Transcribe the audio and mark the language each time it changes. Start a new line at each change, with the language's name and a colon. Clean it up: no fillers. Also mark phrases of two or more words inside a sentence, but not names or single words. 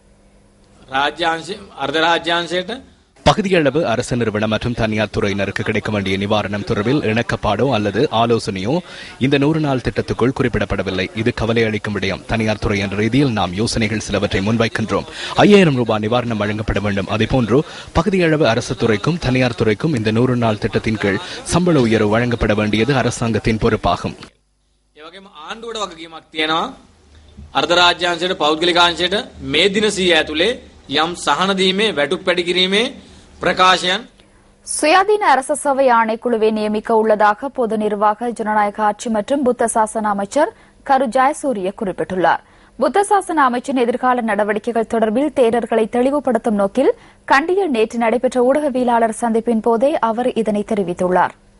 Tamil: பகுதியளவு அரசு நிறுவனம் மற்றும் தனியார் துறையினருக்கு கிடைக்க வேண்டிய நிவாரணம் தொடர்பில் இணக்கப்பாடோ அல்லது ஆலோசனையோ இந்த 100 நாள் திட்டத்துக்குள் குறிப்பிடப்படவில்லை. இது கவலை அளிக்கும் விடயம். தனியார் துறை என்ற ரீதியில் நாம் யோசனைகள் சிலவற்றை முன்வைக்கின்றோம். 5000 ரூபாய் நிவாரணம் வழங்கப்பட வேண்டும். அதேபோன்று பகுதியளவு அரசு துறைக்கும் தனியார் துறைக்கும் இந்த 100 நாள் திட்டத்தின் கீழ் சம்பள உயர்வு வழங்கப்பட வேண்டியது அரசாங்கத்தின் பொறுப்பாகும்.
Sinhala: අර්ධරාජ්‍යාංශයට පෞද්ගලිකාංශයට මේ දින 100 ඇතුලේ යම් සහන දීමේ වැටුප් පැඩි කිරීමේ பிரகாஷன்.
Tamil: சுயாதீன அரசு சபை ஆணைக்குழுவை நியமிக்க உள்ளதாக பொது நிர்வாக ஜனநாயக ஆட்சி மற்றும் புத்த சாசன அமைச்சர் கரு ஜெயசூரிய குறிப்பிட்டுள்ளார். புத்த சாசன அமைச்சின் எதிர்கால நடவடிக்கைகள் தொடர்பில் தேரர்களை தெளிவுபடுத்தும் நோக்கில் கண்டியில் நேற்று நடைபெற்ற ஊடகவியலாளர் சந்திப்பின் போதே அவர் இதனை தெரிவித்துள்ளார்.